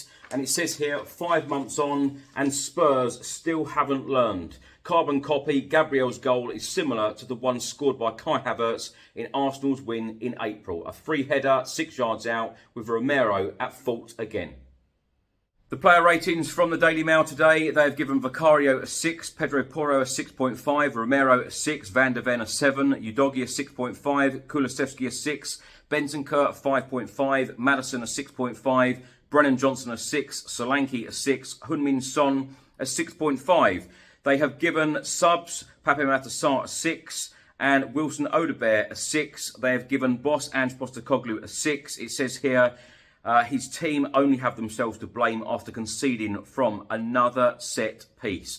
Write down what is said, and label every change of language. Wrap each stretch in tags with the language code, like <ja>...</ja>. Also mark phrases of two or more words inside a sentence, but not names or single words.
<en>And it says here, 5 months on and Spurs still haven't learned. Carbon copy, Gabriel's goal is similar to the one scored by Kai Havertz in Arsenal's win in April. A free header 6 yards out with Romero at fault again. The player ratings from the Daily Mail today: they have given Vicario a 6, Pedro Porro a 6.5, Romero a 6, Van de Ven a 7, Udogie a 6.5, Kulusevski a 6, Bentancur a 5.5, Maddison a 6.5, Brennan Johnson a 6, Solanke a 6, Heung-min Son a 6.5. They have given subs Pape Matar Sarr a 6 and Wilson Odegaard a 6. They have given boss Ange Postecoglou a 6. It says here, his team only have themselves to blame after conceding from another set piece.</en>